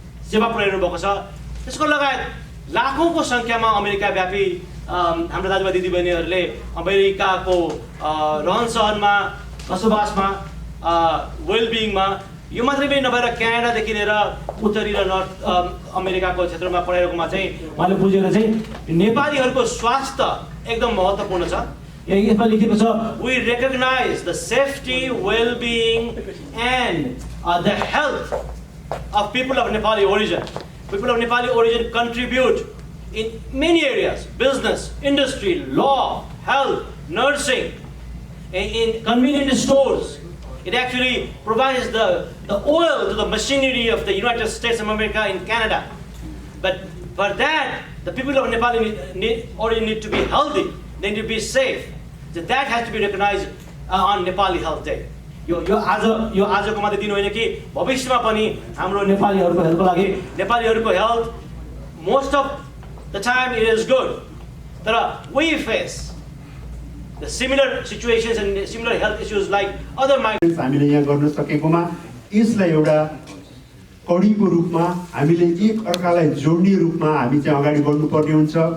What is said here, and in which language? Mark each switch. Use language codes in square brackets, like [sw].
[ne] सेवा पुर्याइनु भएको छ, त्यसको लगायत लाखौँको सङ्ख्यामा अमेरिका व्यापी हाम्रो दाजुभाइ दिदीबहिनीहरूले अमेरिकाको रहनसहनमा, बसोबासमा, वेलबिङमा, यो मात्रै पनि नभएर क्यानाडादेखि लिएर उत्तरी र नर्थ अमेरिकाको क्षेत्रमा पढाइरहेकोमा चाहिँ उहाँले बुझेर चाहिँ नेपालीहरूको स्वास्थ्य एकदम महत्त्वपूर्ण छ। यसमा लेखेको छ, [en] We recognize the safety, wellbeing and the health of people of Nepali origin. People of Nepali origin contribute in many areas: business, industry, law, health, nursing, in convenient stores. It actually provides the oil to the machinery of the United States of America in Canada. But for that, the people of Nepali origin need to be healthy, they need to be safe. So that has to be recognized on Nepali Health Day. [ne] यो आजको मात्रै दिन होइन कि भविष्यमा पनि हाम्रो नेपालीहरूको हेल्थको लागि, नेपालीहरूको health, [en] Most of the time it is good. We face the similar situations and similar health issues like other migrants. [ne] हामीले यहाँ गर्न सकेकोमा यसलाई एउटा कडीको रूपमा हामीले एक अर्कालाई जोड्ने रूपमा हामी चाहिँ अगाडि बढ्नुपर्ने हुन्छ।